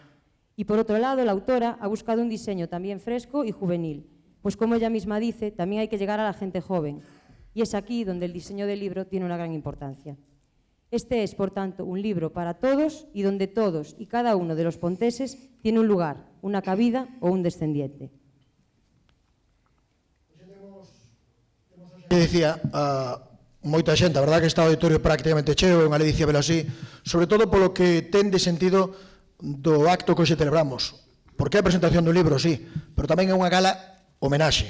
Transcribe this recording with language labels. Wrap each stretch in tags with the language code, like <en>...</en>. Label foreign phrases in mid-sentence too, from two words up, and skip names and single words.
<es>Y por otro lado, la autora ha buscado un diseño también fresco y juvenil, pues como ella misma dice, también hay que llegar a la gente joven, y es aquí donde el diseño del libro tiene una gran importancia. Este es, por tanto, un libro para todos y donde todos y cada uno de los ponteses tiene un lugar, una cabida o un descendiente.</es> <gl>Dicía moita xente, a verdade que está o auditorio prácticamente cheo, é unha ledicia velo así, sobre todo polo que ten de sentido do acto que hoxe celebramos. Porque é a presentación do libro, sí, pero tamén é unha gala homenaxe.</gl>